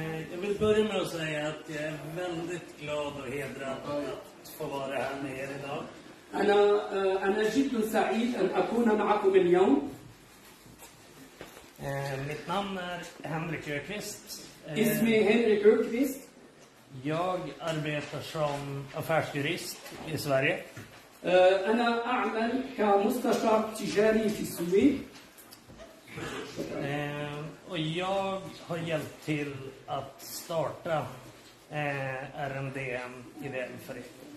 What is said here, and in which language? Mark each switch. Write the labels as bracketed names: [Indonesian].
[Swedish] Jag vill börja med att säga att jag är väldigt glad och hedrad att få vara här med er idag. [Arabic] أنا جد سعيد أن أكون معكم اليوم. [Swedish] Mitt namn är Henrik Öqvist. [Arabic] اسمي هنريك أوكليست. [Swedish] Jag arbetar som affärsjurist i Sverige. [Arabic] أنا أعمل كمستشار تجاري في السويد. [Swedish] Och jag har hjälpt till att starta RMDM ideell förening.